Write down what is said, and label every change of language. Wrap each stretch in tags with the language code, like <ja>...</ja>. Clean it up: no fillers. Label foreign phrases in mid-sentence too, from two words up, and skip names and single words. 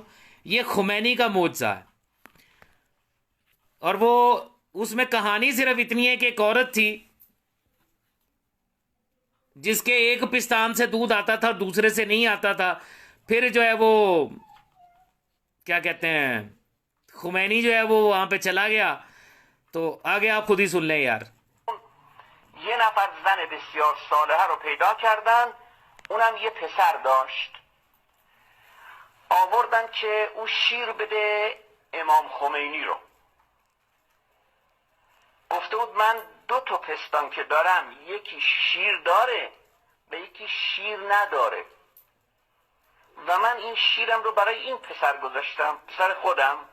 <ur>یہ خمینی کا معجزہ ہے اور وہ اس میں کہانی صرف اتنی ہے کہ ایک عورت تھی جس کے ایک پستان سے دودھ آتا تھا دوسرے سے نہیں آتا تھا. پھر جو ہے وہ کیا کہتے ہیں، خمینی جو ہے وہ وہاں پہ چلا گیا. تو آگے آپ خود ہی سن لیں یار.</ur> <fa>یه نفر زن بسیار صالحه رو پیدا کردن، اونم یه پسر داشت. آوردن که او شیر بده امام خمینی رو. گفته بود من 2 تا پستان که دارم، یکی شیر داره و یکی شیر نداره و من این شیرم رو برای این پسر گذاشتم، پسر خودم.</fa>